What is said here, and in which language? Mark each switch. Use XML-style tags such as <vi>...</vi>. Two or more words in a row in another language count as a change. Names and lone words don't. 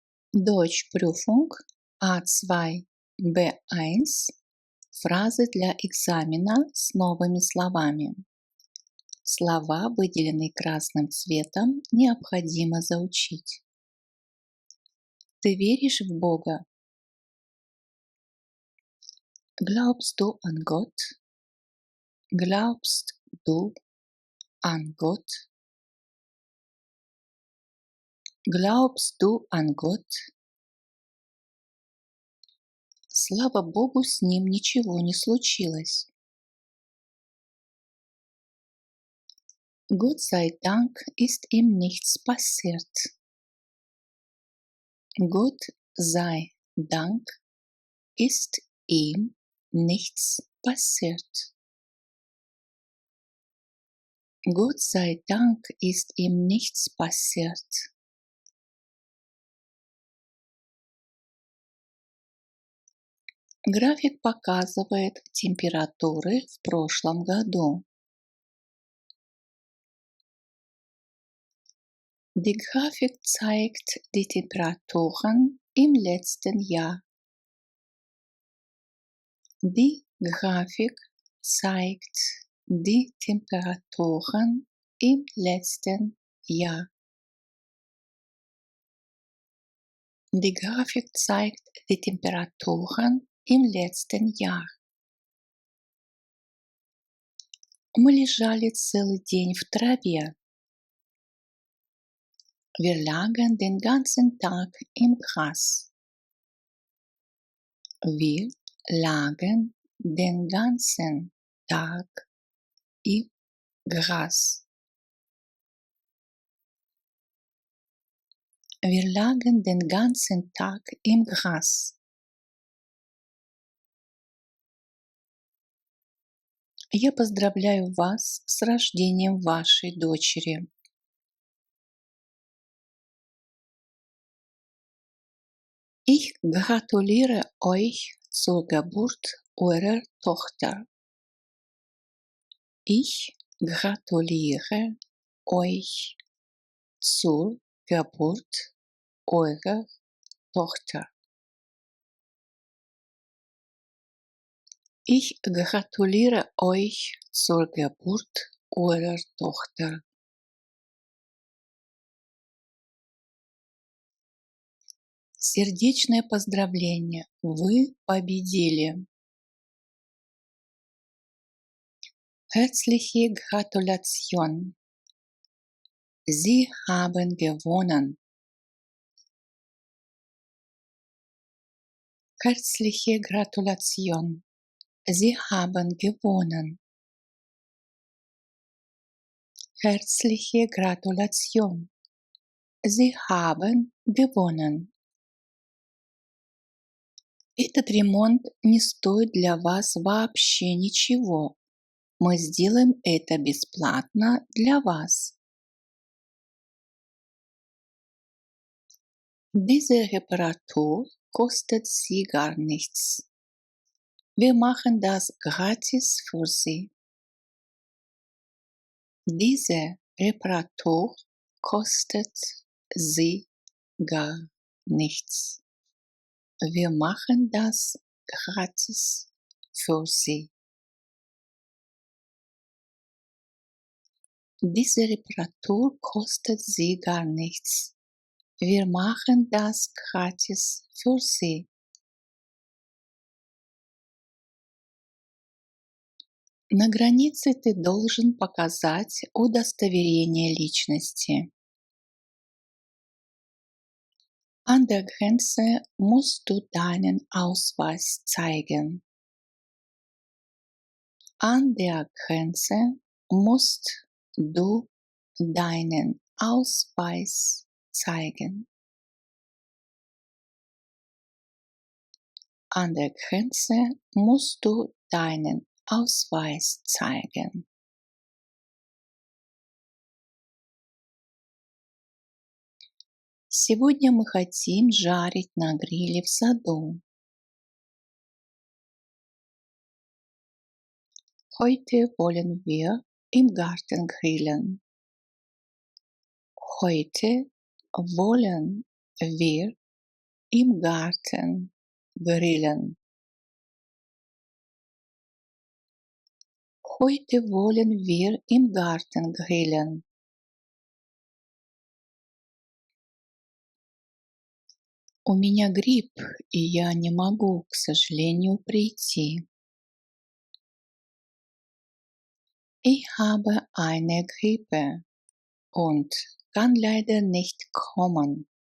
<de>Deutschprüfung A2 B1.</de> <ru>Фразы для экзамена с новыми словами. Слова, выделенные красным цветом, необходимо заучить. Ты веришь в Бога?</ru> <de>Glaubst du an Gott? Glaubst du an Gott? Glaubst du an Gott?</de> <ru>Слава Богу, с ним ничего не случилось.</ru> <de>Gott sei Dank ist ihm nichts passiert. Gott sei Dank ist ihm nichts passiert. Gott sei Dank ist ihm nichts passiert.</de> <ru>График показывает температуры в прошлом году.</ru> <de>Die Grafik zeigt die Temperaturen im letzten Jahr. Die Grafik zeigt die Temperaturen im letzten Jahr. Die Grafik zeigt die Temperaturen im letzten Jahr.</de> <ru>Мы лежали целый день в траве.</ru> <de>Wir lagen den ganzen Tag im Gras. Wir lagen den ganzen Tag im Gras. Wir lagen den ganzen Tag im Gras.</de> <ru>Я поздравляю вас с рождением вашей дочери.</ru> <de>Ich gratuliere euch zur Geburt eurer Tochter. Ich gratuliere euch zur Geburt eurer Tochter. Ich gratuliere euch zur Geburt eurer Tochter.</de> <ru>Сердечное поздравление! Вы победили!</ru> <de>Herzliche Gratulation! Sie haben gewonnen! Herzliche Gratulation! Sie haben gewonnen! Herzliche Gratulation! Sie haben gewonnen!</de> <ru>Этот ремонт не стоит для вас вообще ничего. Мы сделаем это бесплатно для вас.</ru> <de>Diese Reparatur kostet Sie gar nichts. Wir machen das gratis für Sie. Diese Reparatur kostet Sie gar nichts. Wir machen das gratis für Sie. Diese Reparatur kostet Sie gar nichts. Wir machen das gratis für Sie.</de> <ru>На границе ты должен показать удостоверение личности.</ru> <de>An der Grenze musst du deinen Ausweis zeigen. An der Grenze musst du deinen Ausweis zeigen. An der Grenze musst du deinen Ausweis zeigen.</de> <ru>Сегодня мы хотим жарить на гриле в саду.</ru> <de>Heute wollen wir im Garten grillen. Heute wollen wir im Garten grillen. Heute wollen wir im Garten grillen.</de> <ru>У меня грипп, и я не могу, к сожалению, прийти.</ru> <de>Ich habe eine Grippe und kann leider nicht kommen.</de>